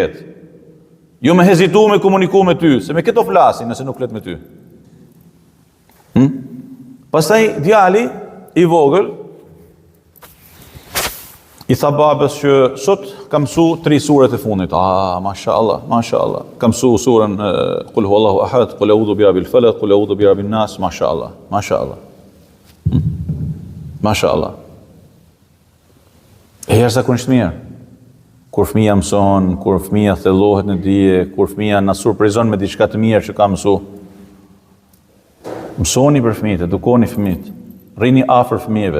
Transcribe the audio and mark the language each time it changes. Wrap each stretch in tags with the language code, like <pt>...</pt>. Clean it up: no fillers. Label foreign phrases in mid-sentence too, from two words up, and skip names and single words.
<sq>Jo me hezitu me komuniku me ty, se me këto flasin nëse nuk flet me ty. Pastaj djali i vogël I tha babës që sot kam mësu 3 suret e fundit.</sq> <ar>ما شاء الله، ما شاء الله.</ar> <sq>Kam mësu surën</sq> <ar>قل هو الله أحد, قل أعوذ برب الفلق, قل أعوذ برب الناس, ما شاء الله، ما شاء الله.</ar> <sq>Mashallah. E jashtëzakonisht mirë. Kur fëmia mëson, kur fëmia thellohet në dije, kur fëmia na surprizon me diçka të mirë që ka mësu. Mësoni për fëmijët, edukoni fëmijët, rrini afër fëmijëve.</sq>